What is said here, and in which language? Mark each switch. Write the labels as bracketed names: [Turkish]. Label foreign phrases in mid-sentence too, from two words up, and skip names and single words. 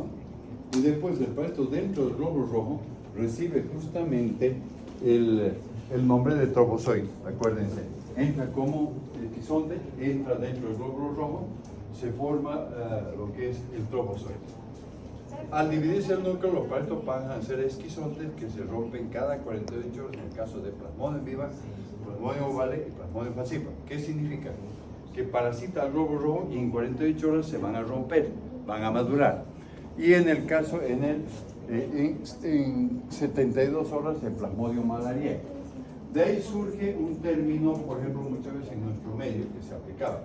[Spanish] Y después el parásito dentro del glóbulo rojo recibe justamente el nombre de trofozoide, acuérdense. Entra como esquizonte, entra dentro del glóbulo rojo, se forma lo que es el trofozoide. Al dividirse el núcleo, los parásitos pasan a ser esquizontes que se rompen cada 48 horas en el caso de Plasmodium vivax, Plasmodium ovale y Plasmodium falciparum. ¿Qué significa? Que parasita al glóbulo rojo y en 48 horas se van a romper, van a madurar. Y en el caso, en 72 horas, el Plasmodium malariae. De ahí surge un término, por ejemplo, muchas veces en nuestro medio que se aplicaba.